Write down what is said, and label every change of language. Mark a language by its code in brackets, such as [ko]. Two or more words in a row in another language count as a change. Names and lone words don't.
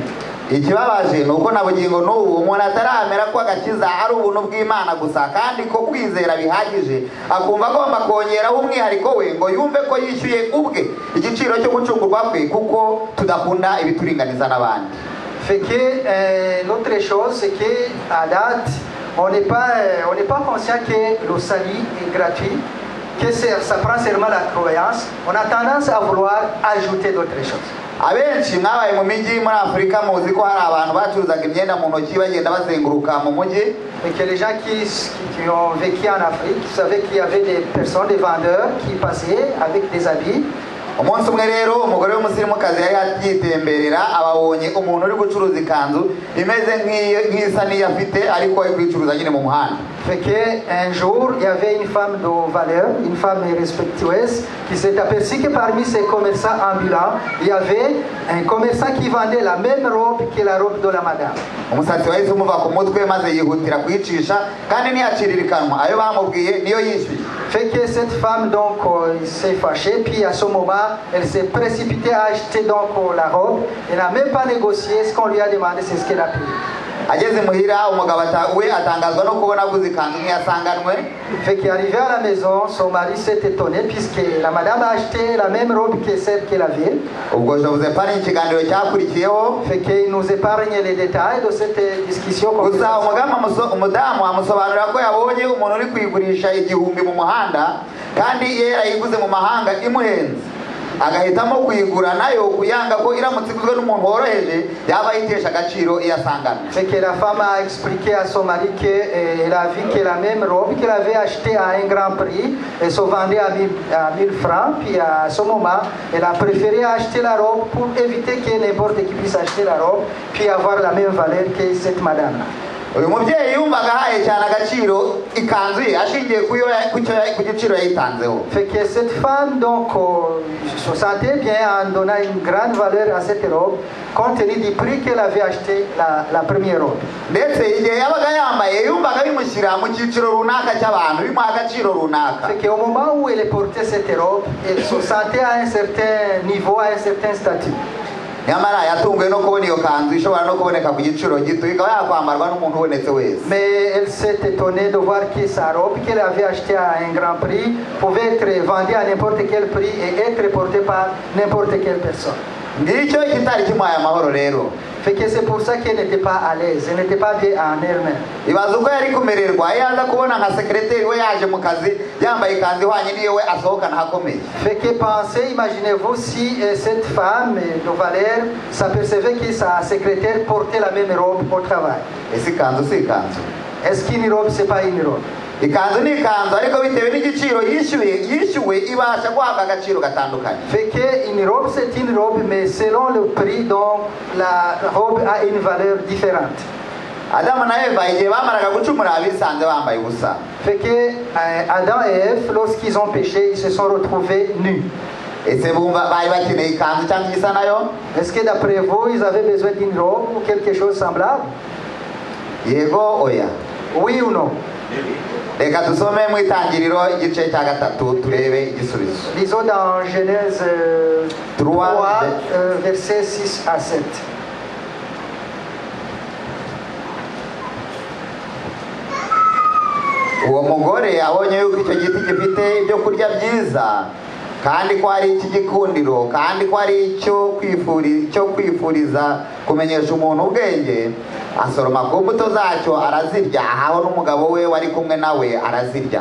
[rw] Ikibabaje ni uko na bugingo n'ubu umuntu ataramera ko agakiza ari ubuntu bw'Imana gusa kandi ko kwizera bihagije akumva agomba kongeraho umwihariko we ngo yumve ko yishyuye ubwe igiciro cyo gucungurwa kwe kuko tudakunda ibituringaniza n'abandi. [fr] Fait que l'autre chose, c'est qu'à date, on n'est pas conscient que le salut est gratuit, que ça prend seulement la croyance. On a tendance à vouloir ajouter d'autres choses. [rw] Abenshi mwabaye mu mijyi muri Afurika muzi ko hari abantu bacuruzaga imyenda mu ntoki bagenda bazenguruka mu mujyi. [fr] Et que les gens qui ont vécu en Afrique savaient qu'il y avait des personnes, des vendeurs qui passaient avec des habits. [rw] Umunsi umwe rero umugore w'umusirimukazi yari yitemberera ababonye umuntu uri gucuruza ikanzu imeze nk'isa niyo afite ariko ari kwicuruza nyine mu muhanda. [fr] Fait qu'un jour, il y avait une femme de valeur, une femme respectueuse, qui s'est aperçue que parmi ces commerçants ambulants, il y avait un commerçant qui vendait la même robe que la robe de la madame. [rw] Umusatsi wahise umuva ku mutwe maze yihutira kuyicisha kandi ntiyaciririkanwa ayo bamubwiye niyo yishyuye. [fr] Fait que cette femme donc s'est fâchée, puis à ce moment, elle s'est précipitée à acheter donc la robe. Elle n'a même pas négocié ce qu'on lui a demandé, c'est ce qu'elle a payé. [rw] Ageze muhira umugabo we atangazwa no kubona aguze ikanzu nk'iyasanganwe. [fr] Fait qu'arrivé à la maison, son mari s'est étonné puisque la madame a acheté la même robe que celle qu'elle avait. [rw] Ubwo javuze pani ikiganiro cyakurikiyeho. [fr] Fait qu'il nous épargne les détails de cette discussion. [rw] Gusa umudamu amusobanurira ko yabonye umuntu uri kuyigurisha igihumbi mu muhanda kandi yera yiguze mu mahanga imuhenze. Agahitamo kuyigura nayo kuyanga ko iramutse iguzwe n'umuntu woroheje yaba yitesha agaciro iyasangana. [fr] C'est que la femme a expliqué à son mari qu'elle a vu que la même robe qu'elle avait achetée à un grand prix et se vendait à 1000 francs. Puis à ce moment, elle a préféré acheter la robe pour éviter que n'importe qui puisse acheter la robe puis avoir la même valeur que cette madame. [rw] Uyu mubyeyi yumvaga ahaye cyane agaciro ikanzu ye ashingiye ku giciro yayitanzeho. [fr] Fait que cette femme donc se sentait bien en donnant une grande valeur à cette robe compte tenu du prix qu'elle avait acheté la première robe. [rw] Ndetse igihe yabaga yambaye yumvaga bimushyira mu cyiciro runaka cy'abantu bimuha agaciro runaka. [fr] Fait qu'au moment où elle portait cette robe, elle se sentait à un certain niveau, à un certain statut. [rw] nyamara yatunguwe no kubona iyo kanzu ishobora no kuboneka ku giciro gito ikaba yakwambarwa n'umuntu ubonetse wese. [fr] Mais elle s'est étonnée de voir que sa robe qu'elle avait achetée à un grand prix pouvait être vendue à n'importe quel prix et être portée par n'importe quelle personne. [rw] ngicyo kitari kimuhaye amahoro rero. [fr] Fait que c'est pour ça qu'elle n'était pas à l'aise, elle n'était pas bien en elle-même. [rw] ibaza uko yari kumererwa yaza kubona nka sekreteri we yaje mu kazi yambaye ikanzu ihwanye n'iyo we asohokana hakomeye. [fr] Fait que pensez, imaginez-vous si cette femme de Valère s'apercevait que sa secrétaire portait la même robe au travail. [rw] ese ikanzu si ikanzu? [fr] Est-ce qu'une robe c'est pas une robe? [rw] ikanzu ni ikanzu ariko bitewe n'igiciro yishyuwe ibasha guhabwa agaciro gatandukanye. [fr] Fait que une robe c'est une robe, mais selon le prix, donc la robe a une valeur différente. [rw] Adamu na Eva igihe bamaraga gucumura bisanze bambaye ubusa. [fr] Fait que Adam et Ève, lorsqu'ils ont péché, ils se sont retrouvés nus. [rw] ese bumva bari bakeneye ikanzu cyangwa igisa nayo? [fr] Est-ce que d'après vous, ils avaient besoin d'une robe ou quelque chose semblable? [rw] yego oya? [fr] Oui ou non? [rw] reka dusome mu itangiriro igice cya gatatu turebe igisubizo. [fr] Lisons dans Genèse 3, versets 6 à 7. [rw] uwo mugore abonye yuko icyo giti gifite ibyo kurya byiza kandi ko ari icy'igikundiro kandi ko ari icyo kwifuriza kumenyesha umuntu ubwenge, asoroma ku mbuto zacyo arazirya, ahaho n'umugabo we wari kumwe nawe arazirya.